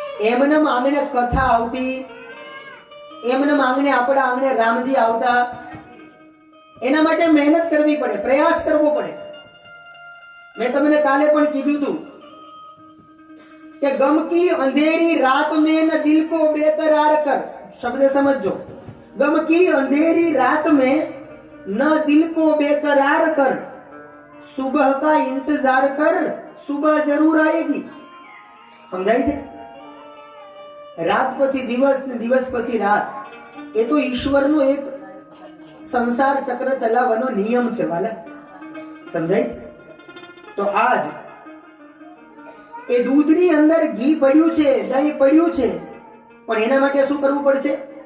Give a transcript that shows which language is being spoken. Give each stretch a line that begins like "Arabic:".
Gujarati: એમનેમ આંગણે કથા આવતી, એમનેમ આંગણે આપણા આંગણે રામજી આવતા. એના માટે મહેનત કરવી પડે, પ્રયાસ કરવો પડે. મેં તમને કાલે પણ કીધું હતું કે
Hindi: ગમ કી અંધેરી રાત में न दिल को बेकरार कर.
Gujarati: શબ્દ સમજો.
Hindi: गम की अंधेरी रात में न दिल को बेकरार कर, सुबह का इंतजार कर, सुबह जरूर आएगी.
Gujarati: સમજાય છે? રાત પછી દિવસ ને દિવસ પછી રાત, એ તો ઈશ્વરનો એક સંસાર ચક્ર ચલાવવાનો નિયમ છે વાલા. સમજાય છે? તો આજ એ દૂધની અંદર ઘી પડ્યું છે, દહીં પડ્યું છે, પણ એના માટે શું કરવું પડશે?